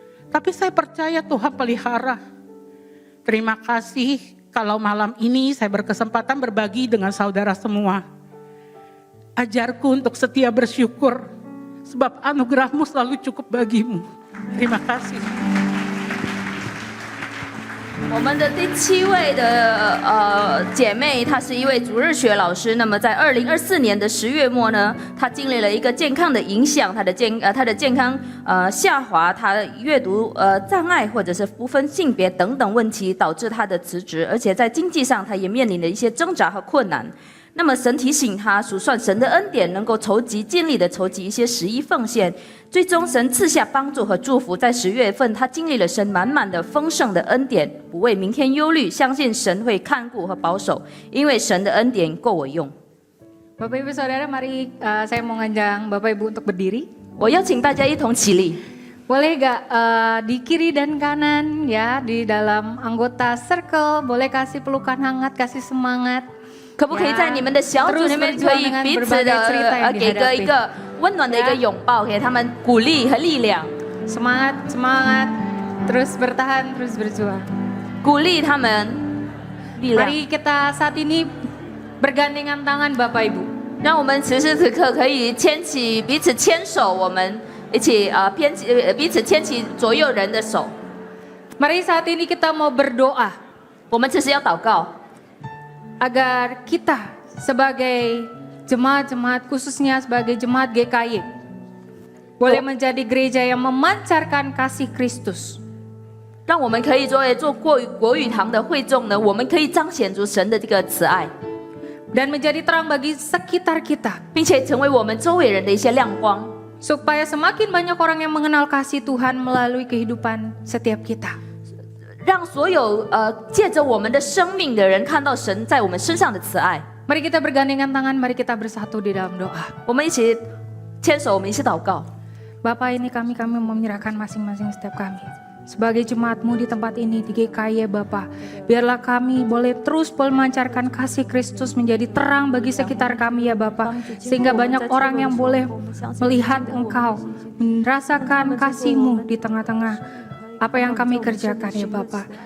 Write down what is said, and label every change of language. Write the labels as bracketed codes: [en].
[id] Tapi saya percaya Tuhan pelihara. Terima kasih. Kalau malam ini saya berkesempatan berbagi dengan saudara semua. Ajarku untuk setia bersyukur, sebab anugerahmu selalu cukup bagimu. Terima kasih. [zh] 我们的第7位的姐妹，她是一位主日学老师。那么在2024年的10月末呢，她经历了一个健康的影响，她的健康下滑，她的阅读障碍或者是不分性别等等问题，导致她的辞职，而且在经济上她也面临了一些挣扎和困难。那么神提醒他数算神的恩典，能够尽力的筹集一些10亿奉献。最终神赐下帮助和祝福，在10月份他经历了神满满的丰盛的恩典，不为明天忧虑，相信神会看顾和保守，因为神的恩典够我用。 [id] Bapak Ibu Saudara, mari saya mau ngajak Bapak Ibu untuk berdiri. [zh] 我邀请大家一同起立。 [id] Boleh gak di kiri dan kanan ya, di dalam anggota circle, boleh kasih pelukan hangat, kasih semangat. [zh] 可不可以在你们的小组里面可以彼此的给一个温暖的一个拥抱，给他们鼓励和力量， [id] Semangat, semangat, terus bertahan, terus berjuang. [zh] 鼓励他们力量。 [id] Mari kita saat ini bergandengan tangan Bapak Ibu. [zh] 让我们此时此刻可以彼此牵手，我们一起彼此牵起左右人的手。 [id] Mari saat ini kita mau berdoa [zh] 我们这是要祷告， [id] agar kita sebagai jemaat-jemaat, khususnya sebagai jemaat GKY, boleh menjadi gereja yang memancarkan kasih Kristus. [zh] 让我们可以作为做国语堂的会众呢，我们可以彰显出神的这个慈爱， [id] Dan menjadi terang bagi sekitar kita. [zh] 并且成为我们周围人的一些亮光， [id] Supaya semakin banyak orang yang mengenal kasih Tuhan melalui kehidupan setiap kita. [zh] 让所有借着我们的生命的人看到神在我们身上的慈爱。 [id] Mari kita bergandengan tangan, mari kita bersatu di dalam doa. [zh] 我们一起牵手，我们一起祷告。 [id] Bapak, ini kami menyerahkan masing-masing setiap kami. Sebagai jemaat-Mu di tempat ini, di GKI ya Bapak. Biarlah kami boleh terus memancarkan kasih Kristus menjadi terang bagi sekitar kami ya Bapak. Sehingga banyak orang yang boleh melihat Engkau, merasakan kasih-Mu di tengah-tengah apa yang kami kerjakan ya Bapak.